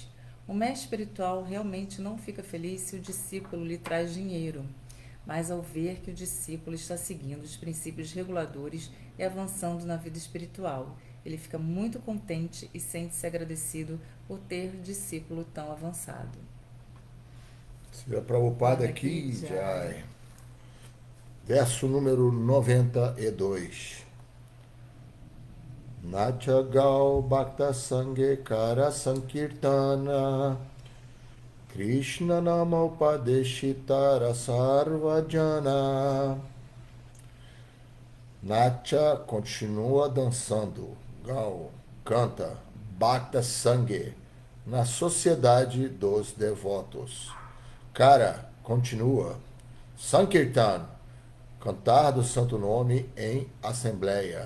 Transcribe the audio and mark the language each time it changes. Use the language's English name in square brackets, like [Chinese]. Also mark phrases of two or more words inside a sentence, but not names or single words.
[Portuguese] O mestre espiritual realmente não fica feliz se o discípulo lhe traz dinheiro, mas ao ver que o discípulo está seguindo os princípios reguladores e avançando na vida espiritual, ele fica muito contente e sente-se agradecido por ter discípulo tão avançado. Srila Prabhupada aqui, Jai. Verso número 92. [Bangla] নাচ গাও ভক্ত সঙ্গে কর সংকীর্তন কৃষ্ণ নাম উপদেশি তার সর্বজন. [Portuguese] Nacha continua dançando. Gau canta [Bangla] ভক্ত সঙ্গে [Portuguese] na sociedade dos devotos. Kara continua. Sankirtan, cantar do santo nome em assembleia.